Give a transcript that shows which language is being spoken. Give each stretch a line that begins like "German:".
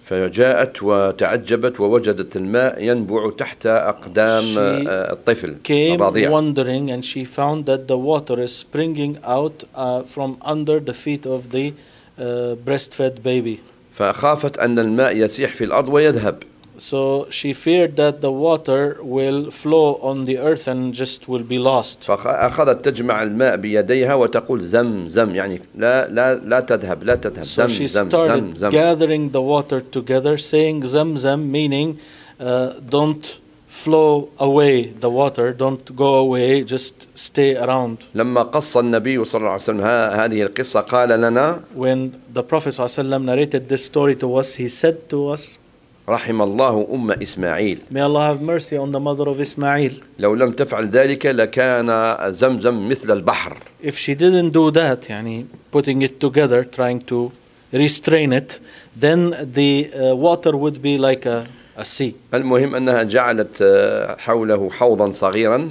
Arabic: فجاءت وتعجبت ووجدت الماء ينبع تحت أقدام الطفل الرضيع.
English: Came wondering and she found that the water is springing out from under the feet of the breastfed baby.
Arabic: فخافت أن الماء يسيح في الأرض ويذهب.
English: So she feared that the water will flow on the earth and just will be lost.
Arabic: فأخذت تجمع الماء بيديها وتقول زم زم يعني لا لا لا تذهب لا تذهب.
English: So she started gathering the water together, saying زم زم, meaning don't flow away the water, don't go away, just stay around.
Arabic: لما قص النبي صلى الله عليه وسلم هذه القصة قال لنا.
English: When the Prophet صلى الله عليه وسلم narrated this story to us, he said to us.
Arabic: رحم الله أم إسماعيل.
English: May Allah have mercy on the mother of Ismail.
Arabic: لو لم تفعل ذلك لكان زمزم مثل البحر.
English: If she didn't do that, يعني putting it together, trying to restrain it, then the water would be like a sea.
Arabic: المهم أنها جعلت حوله حوضا صغيرا.